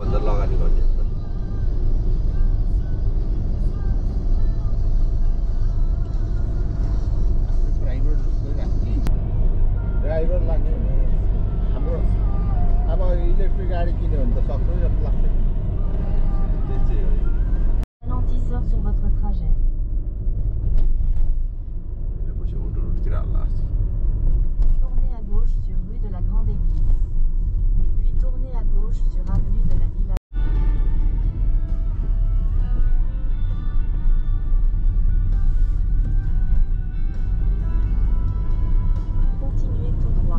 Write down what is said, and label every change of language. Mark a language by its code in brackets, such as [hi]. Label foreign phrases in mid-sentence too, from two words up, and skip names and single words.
[ne] लगानी गर्ने ड्राइभर लाग्ने हाम्रो अब इलेक्ट्रिक गाडी किन्यो भने त सक्छ जस्तो लाग्छ [fr] Ralentisseur sur votre trajet. Tournez à gauche sur rue de la Grande Église. Puis tournez à gauche sur avenue de la Villa. Continuez tout droit.